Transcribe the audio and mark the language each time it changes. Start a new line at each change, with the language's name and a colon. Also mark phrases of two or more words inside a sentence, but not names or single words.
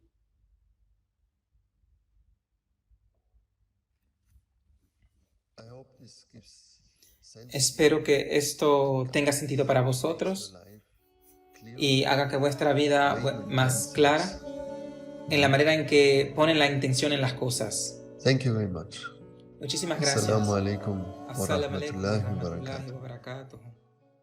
Spanish: Espero que esto tenga sentido para vosotros y haga que vuestra vida más clara en la manera en que ponen la intención en las cosas.
English: Thank you very much.
Spanish: Muchísimas gracias.
Arabic: السلام عليكم و السلام عليكم و رحمة الله و rahmatullahi barakatuh. وبركاته.